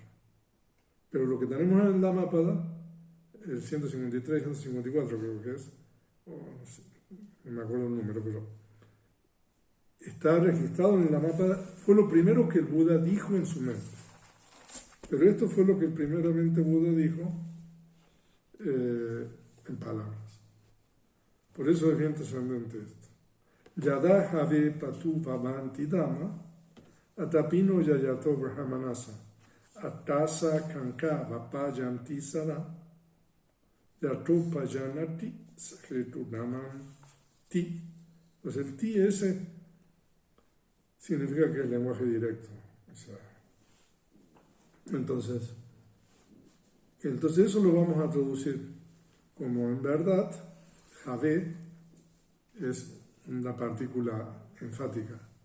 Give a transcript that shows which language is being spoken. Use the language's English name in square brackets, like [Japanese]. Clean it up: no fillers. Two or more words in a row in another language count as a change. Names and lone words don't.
[Spanish] Pero lo que tenemos en el Dhammapada, el 153, 154 creo que es, no me acuerdo el número, pero está registrado en el Dhammapada, fue lo primero que el Buda dijo en su mente. Pero esto fue lo que primeramente Buda dijo en palabras. Por eso es bien trascendente esto. [Pali] Yada have patu bhavanti dhamma atapino yayato brahmanasa atasa kanka vapayanti sara yato pajanati sakritu naman ti. [Spanish] Pues el ti ese significa que es lenguaje directo. O sea, entonces eso lo vamos a traducir como en verdad, Jave es una partícula enfática.